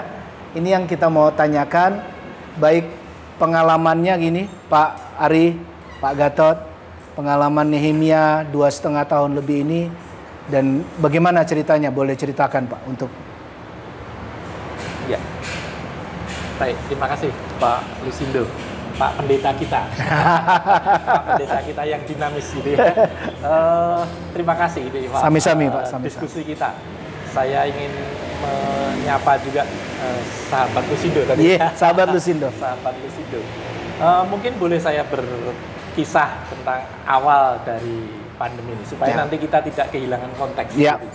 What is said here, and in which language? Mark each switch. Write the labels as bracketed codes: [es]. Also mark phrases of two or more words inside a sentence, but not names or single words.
[id] Ini yang kita mau tanyakan, baik pengalamannya gini Pak Ari, Pak Gatot, pengalaman Nehemia 2,5 tahun lebih ini, dan bagaimana ceritanya, boleh ceritakan Pak untuk. Ya, baik, terima kasih Pak Lusindo, Pak Pendeta kita, Pak Pendeta kita yang dinamis gitu ya. Terima kasih gitu Pak. [jv] Sami-sami Pak, sami-sami. [id] Diskusi kita. Saya ingin menyapa juga sahabat Lusindo tadi. Iya, sahabat Lusindo. Sahabat Lusindo. Mungkin boleh saya berkisah tentang awal dari pandemi ini supaya nanti kita tidak kehilangan konteks. Iya. Gitu.